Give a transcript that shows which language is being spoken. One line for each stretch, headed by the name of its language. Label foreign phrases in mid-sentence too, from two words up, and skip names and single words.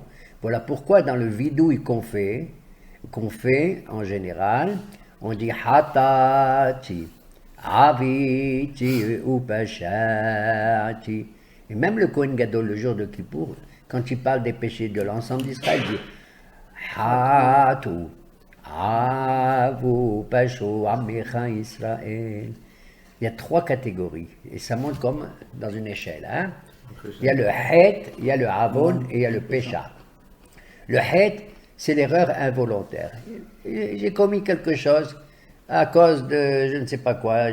French: Voilà pourquoi dans le vidouille qu'on fait en général, on dit
Hebrew: חטאתי עויתי ופשעתי.
French: Et même le Kohen Gadol, le jour de Kippour, quand il parle des péchés de l'ensemble d'Israël, il dit hatu,
Hebrew: עוו פשעו עמך ישראל.
French: Il y a 3 catégories, et ça monte comme dans une échelle. Hein? Il y a le het, il y a le avon et il y a le pécha. Le het, c'est l'erreur involontaire. J'ai commis quelque chose à cause de je ne sais pas quoi.